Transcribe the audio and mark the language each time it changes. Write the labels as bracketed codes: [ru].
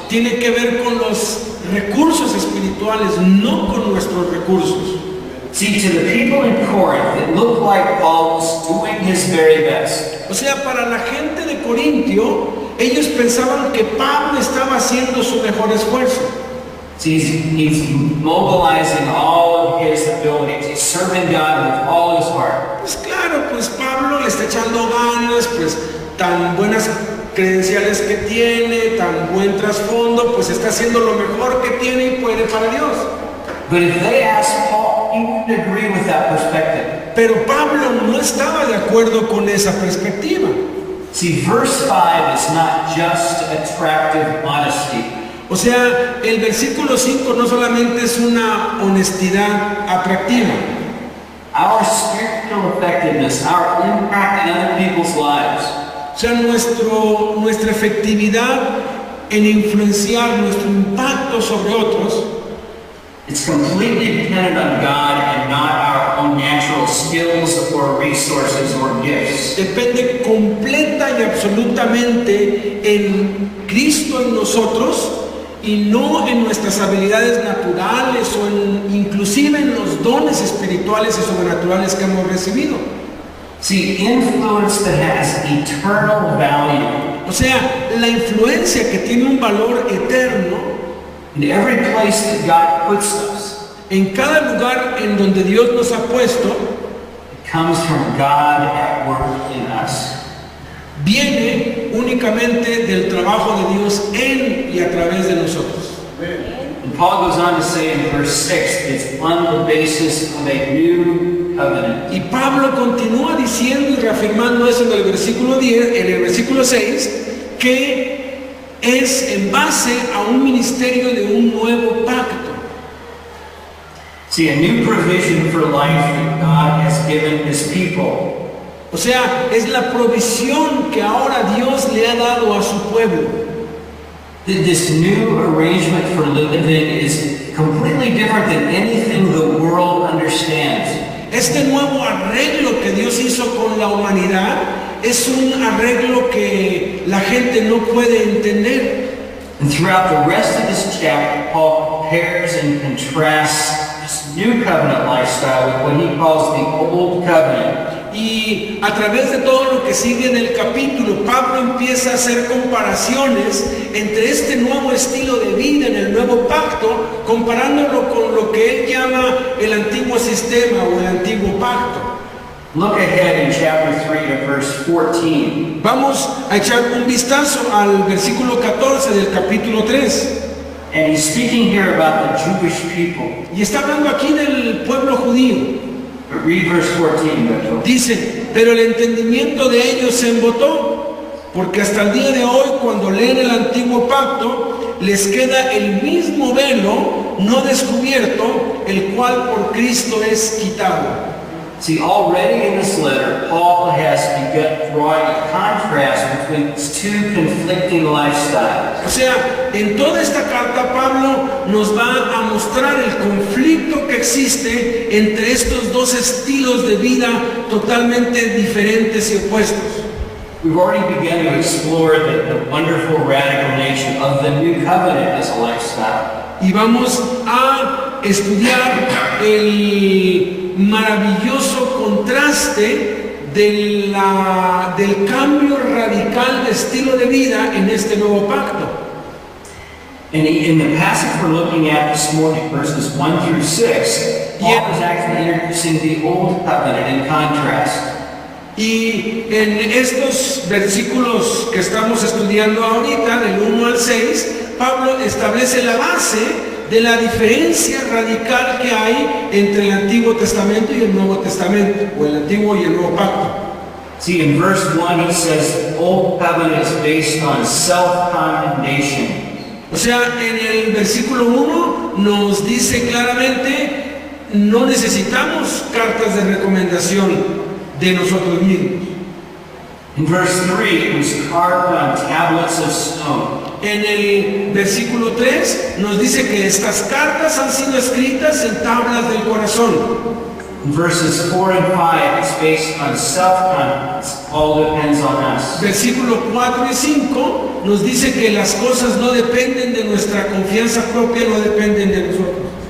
[es] Tiene que ver con los recursos espirituales, no con nuestros recursos. [en] See, to the people in Corinth, it looked like Paul was doing his very best. [es] O sea, para la gente de Corintio, ellos pensaban que Pablo estaba haciendo su mejor esfuerzo. [en] See, he's mobilizing all of his abilities. He's serving God with all his heart. [es] Pues claro, pues Pablo le está echando ganas, pues tan buenas credenciales que tiene, tan buen trasfondo, pues está haciendo lo mejor que tiene y puede para Dios. [en] But if they asked Paul, he wouldn't agree with that perspective. [es] Pero Pablo no estaba de acuerdo con esa perspectiva. [en] See, verse 5 is not just attractive honesty. [es] O sea, el versículo 5 no solamente es una honestidad atractiva. [en] Our spiritual effectiveness, our impact in other people's lives, [es] O sea, nuestra efectividad en influenciar, nuestro impacto sobre otros, [en] it's completely dependent on God and not our own natural skills or resources or gifts. [es] depende completa y absolutamente en Cristo en nosotros y no en nuestras habilidades naturales o inclusive en los dones espirituales y sobrenaturales que hemos recibido. [en] See, influence that has eternal value. [es] O sea, la influencia que tiene un valor eterno [en] In every place that God puts us, [es] en cada lugar en donde Dios nos ha puesto, [en] it comes from God at work in us. [es] viene únicamente del trabajo de Dios en y a través de nosotros. [en] And Paul goes on to say in verse 6, it's on the basis of a new covenant. [es] Y Pablo continúa diciendo y reafirmando eso en el versículo 10, en el versículo 6, que es en base a un ministerio de un nuevo pacto. [en] See, a new provision for life that God has given his people. [es] O sea, es la provisión que ahora Dios le ha dado a su pueblo. [en] This new arrangement for living is completely different than anything the world understands. [es] Este nuevo arreglo que Dios hizo con la humanidad es un arreglo que la gente no puede entender. [en] And throughout the rest of this chapter, Paul compares and contrasts this new covenant lifestyle with what he calls the old covenant. [es] Y a través de todo lo que sigue en el capítulo, Pablo empieza a hacer comparaciones entre este nuevo estilo de vida en el nuevo pacto, comparándolo con lo que él llama el antiguo sistema o el antiguo pacto. [en] Look ahead in chapter 3 to verse 14. [es] Vamos a echar un vistazo al versículo 14 del capítulo 3. [en] And he's speaking here about the Jewish people. [es] Y está hablando aquí del pueblo judío. [en] But read verse 14, Beto. [es] Dice, pero el entendimiento de ellos se embotó, porque hasta el día de hoy, cuando leen el antiguo pacto, les queda el mismo velo no descubierto, el cual por Cristo es quitado. [en] See, already in this letter, Paul has begun drawing a contrast between these two conflicting lifestyles. [es] O sea, en toda esta carta Pablo nos va a mostrar el conflicto que existe entre estos dos estilos de vida totalmente diferentes y opuestos. [en] We've already begun to explore the wonderful radical nature of the new covenant as a lifestyle. [es] Y vamos a estudiar el maravilloso contraste del cambio radical de estilo de vida en este nuevo pacto. [en] In the passage we're looking at this morning, verses 1 through 6, Paul is actually introducing the old covenant in contrast. [es] Y en estos versículos que estamos estudiando ahorita, del 1 al 6, Pablo establece la base de la diferencia radical que hay entre el Antiguo Testamento y el Nuevo Testamento, o el Antiguo y el Nuevo Pacto. [en] See, in verse 1 he says the old covenant is based on self-condemnation. [es] O sea, en el versículo 1 nos dice claramente, no necesitamos cartas de recomendación de nosotros mismos. [en] In verse 3 it was carved on tablets of stone. [es] En el versículo 3 nos dice que estas cartas han sido escritas en tablas del corazón. [en] In verses 4 and 5, it's based on self-confidence. All depends on us. [es] Versículo 4 y 5 nos dice que las cosas no dependen de nuestra confianza propia, no dependen de nosotros.